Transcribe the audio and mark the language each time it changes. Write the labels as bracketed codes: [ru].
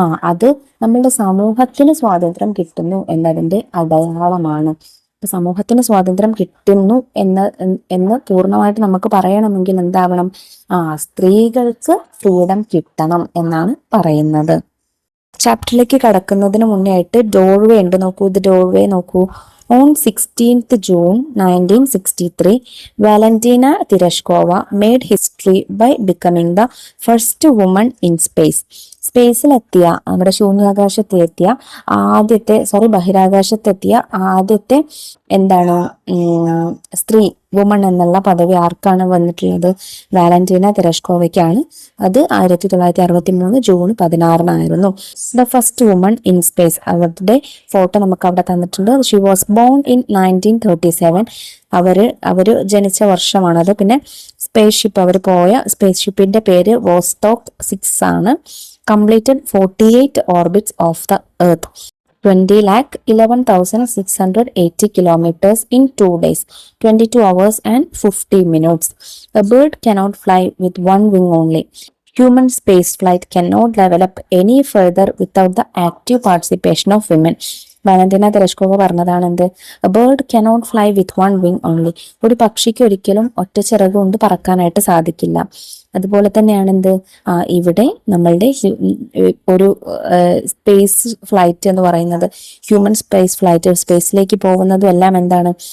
[ml] അത് നമ്മളുടെ സമൂഹത്തിന് സ്വാതന്ത്ര്യം കിട്ടുന്നു എന്നതിന്റെ അടയാളമാണ്. സമൂഹത്തിന് സ്വാതന്ത്ര്യം കിട്ടുന്നു എന്ന് പൂർണ്ണമായിട്ട് നമുക്ക് പറയണമെങ്കിൽ എന്താവണം? സ്ത്രീകൾക്ക് ഫ്രീഡം കിട്ടണം എന്നാണ് പറയുന്നത്. ചാപ്റ്ററിലേക്ക് കടക്കുന്നതിന് മുന്നേ ആയിട്ട് ഡോർവേ ഉണ്ട്, നോക്കൂ. ഇത് ഡോർവേ നോക്കൂ. [en] On 16th June 1963, Valentina Tereshkova made history by becoming the first woman in space. [ml] സ്പേസിലെത്തിയ, നമ്മുടെ ശൂന്യാകാശത്തെത്തിയ ബഹിരാകാശത്തെത്തിയ ആദ്യത്തെ എന്താണ് സ്ത്രീ, വുമൺ എന്നുള്ള പദവി ആർക്കാണ് വന്നിട്ടുള്ളത്? വാലന്റീന തെരഷ്കോവയ്ക്കാണ്. അത് 1963 June 16 [en] The first woman in space. [ml] അവരുടെ ഫോട്ടോ നമുക്ക് അവിടെ തന്നിട്ടുണ്ട്. [en] She was born in 1937. [ml] അവര് ജനിച്ച വർഷമാണത്. പിന്നെ സ്പേസ് ഷിപ്പ്, അവർ പോയ സ്പേസ് ഷിപ്പിന്റെ പേര് വോസ്റ്റോക്ക് 6 ആണ്. [en] Completed 48 orbits of the Earth, 20,11,680 kilometers in 2 days, 22 hours and 50 minutes. A bird cannot fly with one wing only. Human spaceflight cannot develop any further without the active participation of women. [ml] Valentina Tereshkova പറഞ്ഞതാണ് എന്ത്? [en] A bird cannot fly with one wing only. [ml] ഒരു പക്ഷിക്ക് ഒരിക്കലും ഒറ്റ ചിറക് കൊണ്ട് പറക്കാനായിട്ട് സാധിക്കില്ല. അതുപോലെ തന്നെയാണ് എന്ത്? ഇവിടെ നമ്മളുടെ ഒരു സ്പേസ് ഫ്ലൈറ്റ് എന്ന് പറയുന്നത്, ഹ്യൂമൻ സ്പേസ് ഫ്ലൈറ്റ്, സ്പേസിലേക്ക് പോകുന്നതും എല്ലാം എന്താണ്?